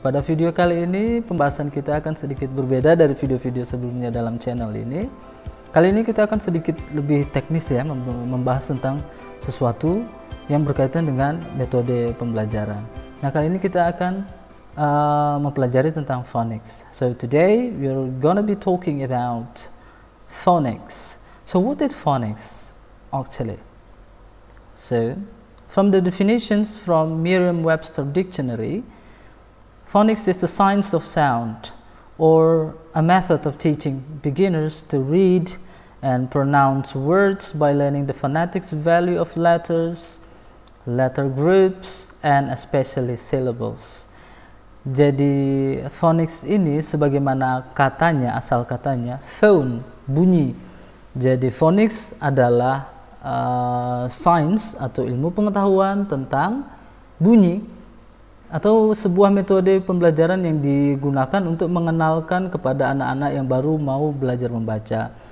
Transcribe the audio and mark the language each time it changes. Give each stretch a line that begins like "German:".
Indonesian: Pada video kali ini pembahasan kita akan sedikit berbeda dari video-video sebelumnya dalam channel ini. Kali ini kita akan sedikit lebih teknis ya, membahas tentang sesuatu yang berkaitan dengan metode pembelajaran. Nah, kali ini kita akan mempelajari tentang phonics.
English: So today we're gonna be talking about phonics. So what is phonics actually? So from the definitions from Merriam-Webster Dictionary, phonics is the science of sound or a method of teaching beginners to read and pronounce words by learning the phonetics value of letters, letter groups, and especially syllables.
Indonesian: Jadi phonics ini sebagaimana katanya, asal katanya, phone, bunyi. Jadi phonics adalah sains atau ilmu pengetahuan tentang bunyi atau sebuah metode pembelajaran yang digunakan untuk mengenalkan kepada anak-anak yang baru mau belajar membaca.